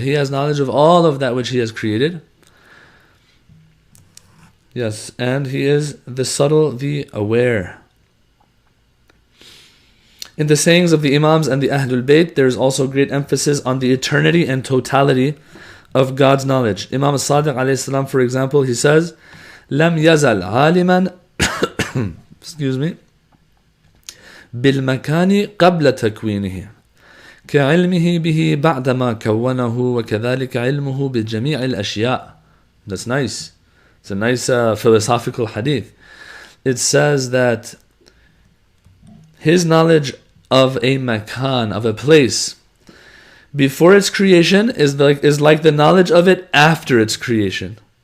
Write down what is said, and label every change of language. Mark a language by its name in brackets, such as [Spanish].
[English] He has knowledge of all of that which he has created. Yes, and he is the subtle, the aware. In the sayings of the Imams and the Ahlul Bayt, there is also great emphasis on the eternity and totality of God's knowledge. Imam Sadiq alayhi salam, for example, he says, [Arabic] لم يزل عالما [English] excuse me [Arabic] بالمكان قبل تكوينه كعلمه به بعدما كونه وكذلك علمه بجميع الأشياء. [English] That's nice. It's a nice philosophical hadith. It says that his knowledge of a makan, of a place, before its creation is like the knowledge of it after its creation.